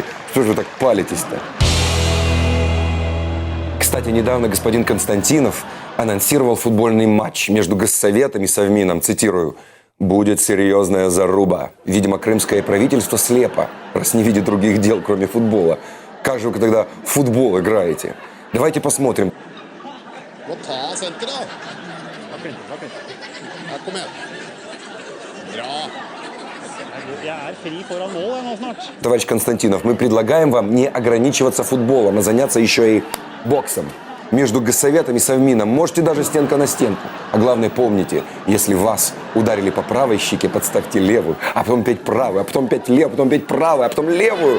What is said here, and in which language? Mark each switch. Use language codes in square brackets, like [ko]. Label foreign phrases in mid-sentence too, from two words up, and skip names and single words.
[ru] Что же вы так палитесь-то? Кстати, недавно господин Константинов анонсировал футбольный матч между Госсоветом и Совмином. Цитирую. «Будет серьезная заруба. Видимо, крымское правительство слепо, раз не видит других дел, кроме футбола. Как же вы тогда в футбол играете? Давайте посмотрим». [no] Må ta senter, da. Ja, kom igjen. Bra. Jeg er fri foran mål jeg nå snart. [ru] Товарищ Константинов, мы предлагаем вам не ограничиваться футболом, а заняться еще и боксом. Между Госсоветом и Совмином можете даже стенка на стенку. А главное, помните, если вас ударили по правой щеке, подставьте левую, а потом опять правую, а потом опять левую, а потом опять правую, а потом левую.